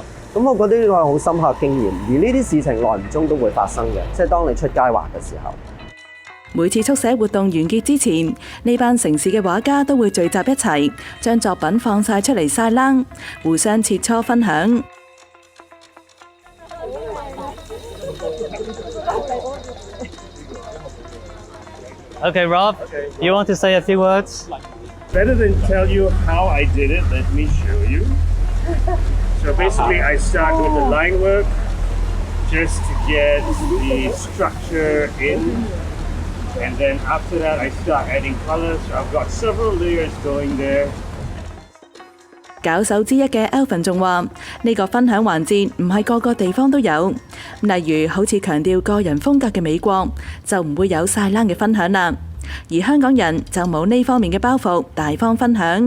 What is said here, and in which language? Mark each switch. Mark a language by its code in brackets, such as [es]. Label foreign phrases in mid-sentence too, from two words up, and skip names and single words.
[yue] 咁我覺得呢個係好深刻經驗，而呢啲事情耐唔中都會發生嘅，即係當你出街畫嘅時候。每次速寫活動完結之前，呢班城市嘅畫家都會聚集一齊，將作品放晒出嚟晒冷，互相切磋分享。 [en] Okay, Rob, you want to say a few words? Better than tell you how I did it, let me show you. So basically I start with the line work just to get the structure in, and then after that I start adding colors. So I've got several layers going there. [yue] 搞手之一嘅 Alvin 仲話：呢個分享環節唔係個個地方都有，例如好似強調個人風格嘅美國就唔會有晒冷嘅分享啦，而香港人就冇呢方面嘅包袱，大方分享。